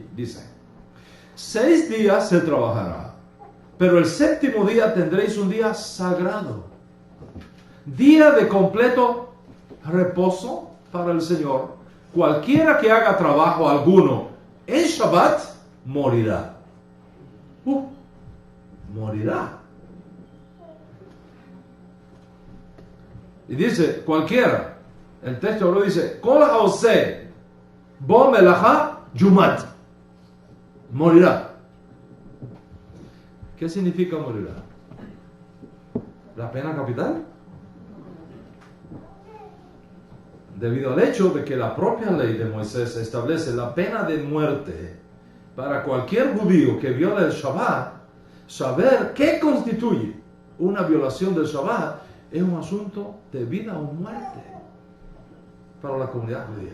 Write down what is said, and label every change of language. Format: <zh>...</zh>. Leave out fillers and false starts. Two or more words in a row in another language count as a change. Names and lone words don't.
<es>Dice, 6 días se trabajará, pero el séptimo día tendréis un día sagrado, día de completo reposo para el Señor. Cualquiera que haga trabajo alguno en Shabbat morirá. Morirá. Y dice, cualquiera. El texto lo dice,</es> <he>כל העושה בו מלאכה יומת.</he> <es>Morirá. ¿Qué significa morirá? ¿La pena capital? Debido al hecho de que la propia ley de Moisés establece la pena de muerte para cualquier judío que viola el Shabbat, saber qué constituye una violación del Shabbat es un asunto de vida o muerte para la comunidad judía.</es>